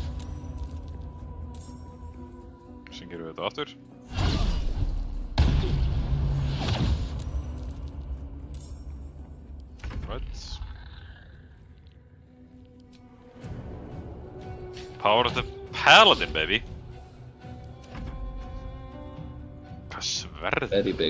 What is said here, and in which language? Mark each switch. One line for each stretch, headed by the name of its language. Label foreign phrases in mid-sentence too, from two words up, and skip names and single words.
Icelandic: Sem gerum við þetta aftur.
English: Right. Power of the Paladin, baby.
Icelandic: Hvað sverð?
English: Very big.